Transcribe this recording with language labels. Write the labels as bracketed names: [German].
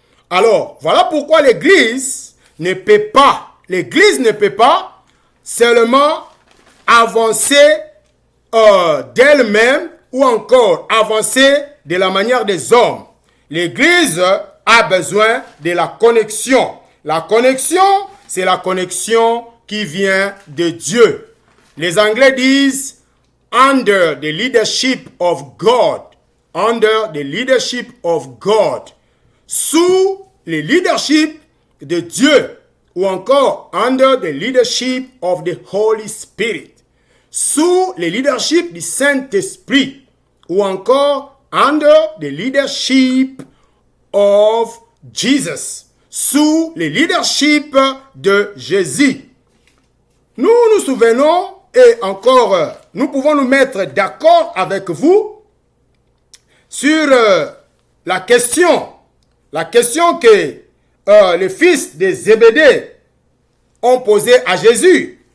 [French] Alors, voilà pourquoi l'Église ne peut pas seulement avancer d'elle-même ou encore avancer de la manière des hommes. L'Église a besoin de la connexion. La connexion, c'est la connexion qui vient de Dieu. Les Anglais disent « [English] under the leadership of God ». Under the leadership of God. [French] Sous le leadership de Dieu. Ou encore [English] under the leadership of the Holy Spirit. [French] Sous le leadership du Saint-Esprit. Ou encore [English] under the leadership of Jesus. [French] Sous le leadership de Jésus. Nous nous souvenons et encore nous pouvons nous mettre d'accord avec vous sur la question que les fils de Zébédée ont posée à Jésus.